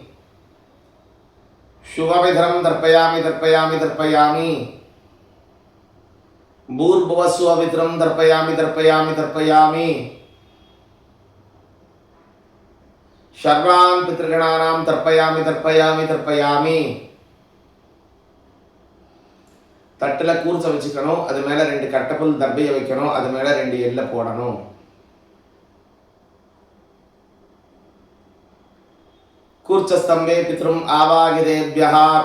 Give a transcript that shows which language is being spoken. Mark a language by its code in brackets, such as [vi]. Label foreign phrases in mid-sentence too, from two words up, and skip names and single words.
[sa] शुभपितरं तर्पयामि तर्पयामि तर्पयामि. भूर्भुवस्वपितरं तर्पयामि तर्पयामि तर्पयामि. सर्वान् पितृगणानां तर्पयामि तर्पयामि तर्पयामि. [ta] தட்டில் கூர்ச்ச வச்சுக்கணும். அது மேலே 2 கட்டப்புல் தர்பையை வைக்கணும். அது மேலே 2 எல்லை போடணும். [sa] कूर्चस्तम्बे पितॄन् आवाहितेभ्यः.